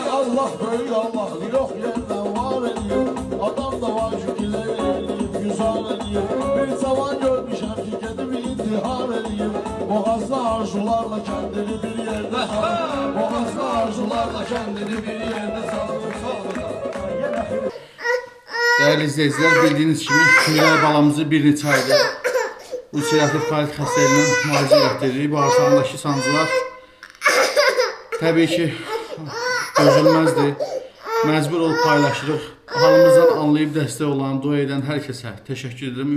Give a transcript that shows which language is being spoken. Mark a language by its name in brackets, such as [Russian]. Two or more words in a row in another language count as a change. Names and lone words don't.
[Turkish] Allah böyük Allah, yok yerden var edeyim. Adam da var şükürler edeyim, güzel edeyim. Bir zaman görmüşəm ki gedib intihar edeyim. Boğazlı arzularla kendini bir yerde salır. Boğazlı arzularla kendini bir yerde salır. Değerli izleyiciler, [Azerbaijani] bildiğiniz kimi Miray balamızı bir neçə aydır ulserativ kolit xəstəliyindən müalicə etdiririk. Bağırsağındakı sancılar təbii ki dözülməzdir. Məcbur olub paylaşırıq. Halımızdan anlayıb dəstək olan, dua edən hər kəsə təşəkkür edirəm.